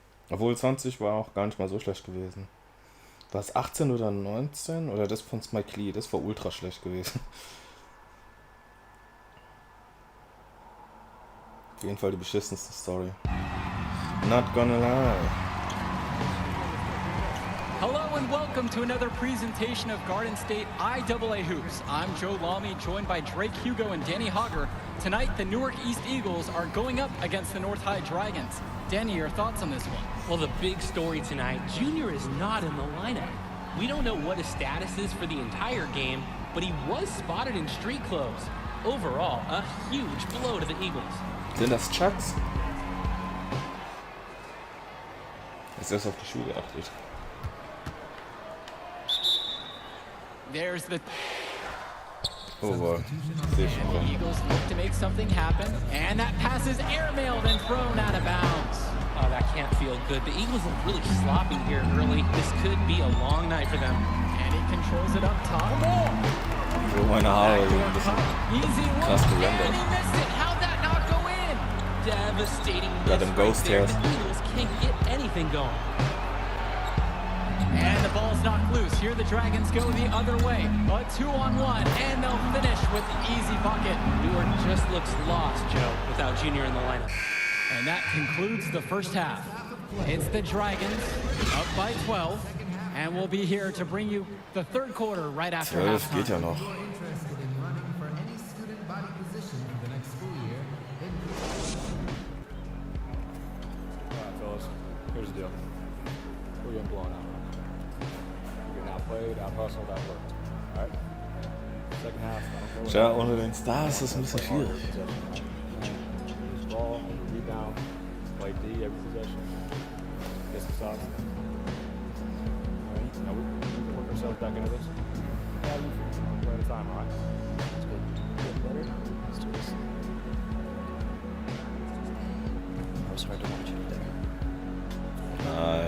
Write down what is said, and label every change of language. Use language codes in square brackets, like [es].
[de] Obwohl 20 war auch gar nicht mal so schlecht gewesen. War es 18 oder 19? Oder das von Spike Lee? Das war ultra schlecht gewesen. Auf jeden Fall die beschissenste Story. [en] Not gonna lie. Hello and welcome to another presentation of Garden State IAA Hoops. I'm Joe Lamy, joined by Drake Hugo and Danny Hogger. Tonight, the Newark East Eagles are going up against the North High Dragons. Danny, your thoughts on this one? Well, the big story tonight, Junior is not in the lineup. We don't know what his status is for the entire game, but he was spotted in street clothes. Overall, a huge blow to the Eagles. [de] Sind das Chucks? Ist erst auf die Schuhe geachtet. [en] There's the... Oh boy. And the Eagles look to make something happen, and that pass is airmailed and thrown out of bounds. Oh, that can't feel good. The Eagles look really sloppy here early. This could be a long night for them. And he controls it up top. [de] So meine Haare sind ein bisschen krass gerendert. [en] And he missed it. How'd that not go in? Devastating Got them right ghost there. hairs. The Eagles can't get anything going. And the ball's knocked loose. Here the Dragons go the other way. A 2-on-1, and they'll finish with the easy bucket. Newark just looks lost, Joe, without Junior in the lineup. And that concludes the first half. It's the Dragons up by 12, and we'll be here to bring you the third quarter right after [de] 12 geht ja [en] halftime. [de] noch. [en] Interested in running for any student body position for the next school year, then Alright, fellas. Here's the deal. We're getting blown out. We're getting outplayed, out-hustled, out-worked. Alright? Second [de] Ja, ohne den Stars ist es ein bisschen schwierig. [en] Ball, rebound, play D every possession. Get some stops. All right, now we can work ourselves back into this. Yeah, one play at a time, all right? That's good. Get better. Let's do this. That was hard to watch you there.